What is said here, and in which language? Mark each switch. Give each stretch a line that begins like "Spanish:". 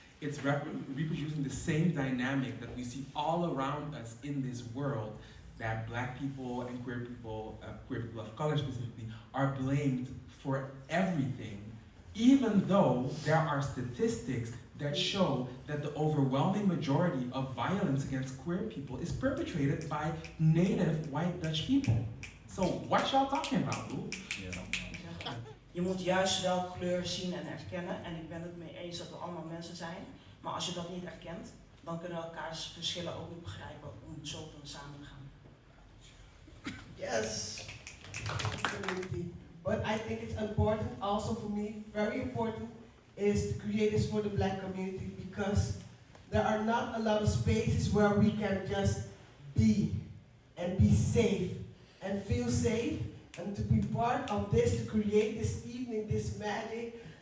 English: It's reproducing the same dynamic that we see all around us in this world, that black people and queer people of color specifically, are blamed for everything even though there are statistics that show that the overwhelming majority of violence against queer people is perpetrated by native white Dutch people. So what y'all talking about, boo?
Dutch: Je moet juist wel kleur zien en erkennen. En ik ben het mee eens dat we allemaal mensen zijn. Maar als je dat niet erkent, dan kunnen we elkaars verschillen ook niet begrijpen om zo dan samen te gaan.
English: Yes. Community. But I think it's important also for me, very important, is to create this for the Black community because there are not a lot of spaces where we can just be and be safe and feel safe and to be part of this, to create this evening, this magic.